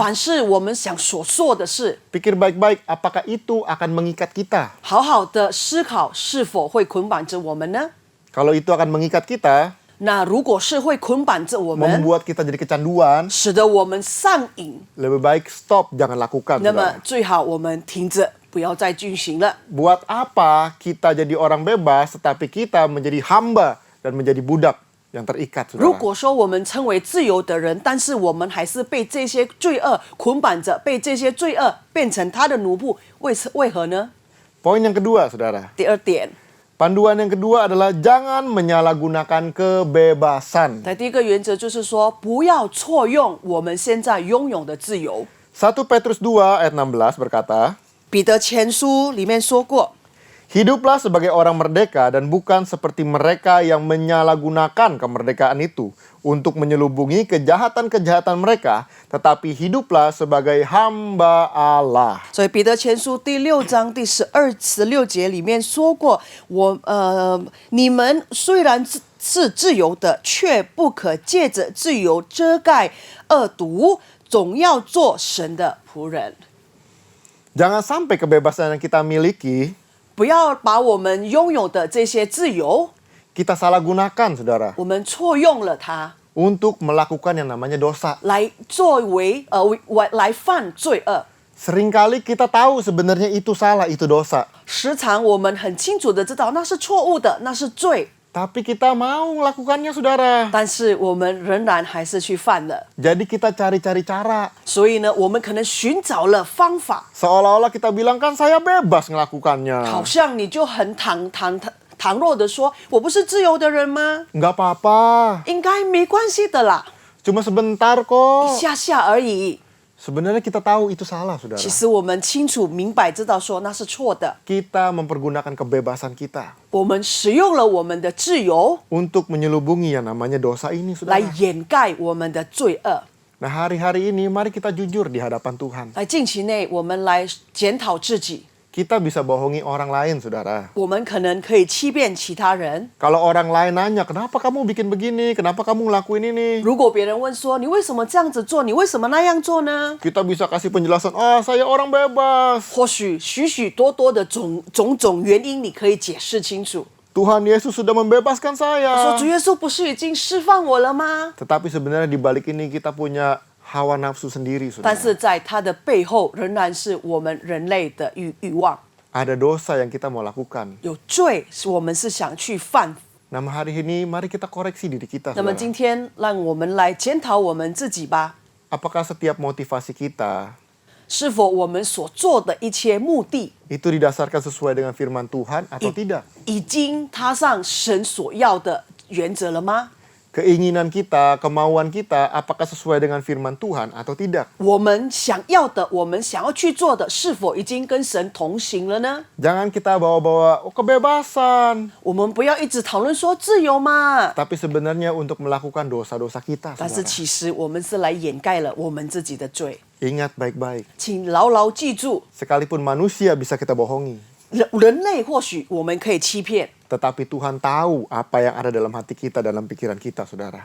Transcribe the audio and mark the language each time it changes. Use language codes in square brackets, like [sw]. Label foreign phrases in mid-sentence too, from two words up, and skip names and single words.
[zh] 凡是我们想所做的事， [id] pikir baik-baik apakah itu akan mengikat kita. [zh] 好好的思考是否会捆绑着我们呢？ [id] Kalau itu akan mengikat kita, [zh] 那如果是会捆绑着我们， [id] membuat kita jadi kecanduan, [zh] 使得我们上瘾， [id] lebih baik stop, jangan lakukan, [zh] 那么 [id] saudara. [zh] 最好我们停着，不要再进行了。 [id] Buat apa kita jadi orang bebas, tetapi kita menjadi hamba dan menjadi budak yang terikat, [zh] 如 [id] saudara. [zh] 果说我们称为自由的人，但是我们还是被这些罪恶捆绑着，被这些罪恶变成他的奴仆，为何呢？ [id] Poin yang kedua, saudara. [zh] 第二点， [id] Panduan yang kedua adalah jangan menyalahgunakan kebebasan. [zh] 在第一个原则就是说，不要错用我们现在拥有的自由。 [id] 1 Petrus 2 ayat 16 berkata, [zh] 彼得前书里面说过， [id] Hiduplah sebagai orang merdeka dan bukan seperti mereka yang menyalahgunakan kemerdekaan itu untuk menyelubungi kejahatan-kejahatan mereka, tetapi hiduplah sebagai hamba Allah. [zh] 所以彼得前书第6章第16节里面说过，你们虽然是自由的，却不可借着自由遮盖恶毒，总要做神的仆人。 [id] Jangan sampai kebebasan yang kita miliki [zh] 不要把我们拥有的这些自由， [id] kita salah gunakan, saudara, [zh] 我们错用了它， [id] untuk melakukan yang namanya dosa. [zh] 来作为来犯罪恶。 [id] Seringkali kita tahu sebenarnya itu salah, itu dosa. [zh] 时常我们很清楚的知道那是错误的，那是罪， [id] Tapi kita mau melakukannya, saudara. [zh] 但是我们仍然还是去犯了。 [id] Jadi kita cari-cari cara. [zh] 所以呢，我们可能寻找了方法， [id] Seolah-olah kita bilang, kan saya bebas ngelakukannya. [zh] 好像你就很倘若的说，我不是自由的人吗？ [id] Nggak apa-apa. [zh] 应该没关系的啦， [id] Cuma sebentar [zh] 一 [id] kok. [zh] 下下而已。 [id] Sebenarnya kita tahu itu salah, saudara. [zh] 其实我们清楚明白知道说那是错的， [id] Kita mempergunakan kebebasan kita [zh] 我们使用了我们的自由 [id] untuk menyelubungi yang namanya dosa ini, [zh] 来 [id] saudara. [zh] 掩盖我们的罪恶。 [id] Nah, hari-hari ini mari kita jujur di hadapan Tuhan. [zh] 来近期内，我们来检讨自己， [id] Kita bisa bohongi orang lain, saudara. [zh] 我们可能可以欺骗其他人。 [id] Kalau orang lain nanya, kenapa kamu bikin begini? Kenapa kamu ngelakuin ini? [zh] 如果别人问说你为什么这样子做，你为什么那样做呢？ [id] Kita bisa kasih penjelasan, saya orang bebas. [zh] 或许许许多多的种种原因，你可以解释清楚。 [id] Tuhan Yesus sudah membebaskan [zh] 说 [id] saya. [zh] 主耶稣不是已经释放我了吗？ [id] Tetapi sebenarnya di balik ini kita punya hawa nafsu sendiri, [zh] 但 [id] saudara. [zh] 是在他的背后，仍然是我们人类的欲望， [id] Ada dosa yang kita mau lakukan. [zh] 有罪，是我们是想去犯。 [id] Nah, hari ini mari kita koreksi diri kita, [zh] 那么 [id] saudara. [zh] 今天，让我们来检讨我们自己吧。 [id] Apakah setiap motivasi kita [zh] 是否我们所做的一切目的， [id] itu didasarkan sesuai dengan firman Tuhan atau tidak? [zh] 已经踏上神所要的原则了吗？ [id] Keinginan kita, kemauan kita, apakah sesuai dengan firman Tuhan atau tidak? [zh] 我们想要的，我们想要去做的，是否已经跟神同行了呢？ [id] Jangan kita bawa-bawa kebebasan. [zh] 我们不要一直讨论说自由嘛， [id] Tapi sebenarnya untuk melakukan dosa-dosa kita, [zh] 但是 [id] saudara. [zh] 其实我们是来掩盖了我们自己的罪。 [id] Ingat baik-baik. [zh] 请牢牢记住， [id] Sekalipun manusia bisa kita bohongi, [zh] 人类或许我们可以欺骗， [id] tetapi Tuhan tahu apa yang ada dalam hati kita, dalam pikiran kita, saudara.